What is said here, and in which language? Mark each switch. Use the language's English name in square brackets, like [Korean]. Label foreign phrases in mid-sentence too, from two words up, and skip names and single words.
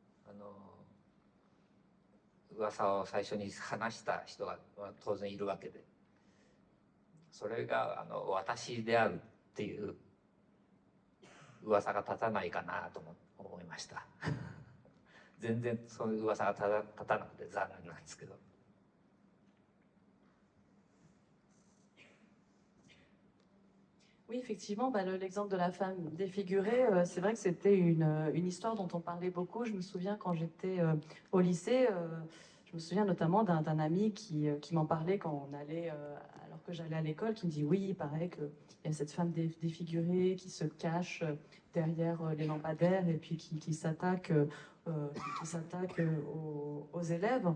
[Japanese] 話した人が当然いるわけで、それが私であるっていう噂が立たないかなと思いました全然そういう噂が立たなくて残念なんですけど。 [French] Oui, effectivement, bah, l'exemple de la femme défigurée, c'est vrai que c'était une histoire dont on parlait beaucoup. Je me souviens quand j'étais au lycée, je me souviens notamment d'un ami qui m'en parlait quand on allait, alors que j'allais à l'école, qui me dit oui, il paraît qu'il y a cette femme défigurée qui se cache derrière les lampadaires et puis qui s'attaque aux élèves.